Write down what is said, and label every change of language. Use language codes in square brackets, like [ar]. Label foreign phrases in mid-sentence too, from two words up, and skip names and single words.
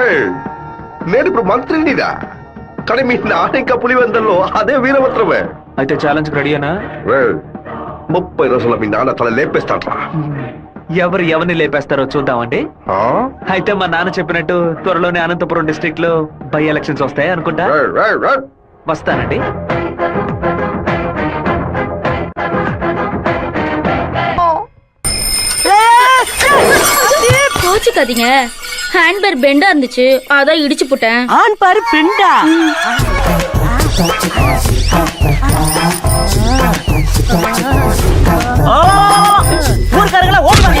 [te] ఏయ్, నేను ఇప్పుడు మంత్రినిదా, కానీ మీ నాన్న ఇంకా పులివెందల్లో అదే వీరభద్రమే. అయితే ఛాలెంజ్ రెడీయేనా? 30 రోజుల మీ నాన్న తల లేపేస్తాడ్రా. ఎవరిని లేపేస్తారో చూద్దామండి. అయితే మా నాన్న చెప్పినట్టు త్వరలోనే అనంతపురం డిస్ట్రిక్ట్ లో [en] by elections [te] వస్తాయి అనుకుంటా. వస్తానండి. [ta] கோச்சுக்காதீங்க. ஹேண்ட்பேர் பெண்டா இருந்துச்சு, அதான் இடிச்சு போட்டேன். ஆண் பாரு பெண்டா. ஊர்க்காரங்களா ஓடுவாங்க.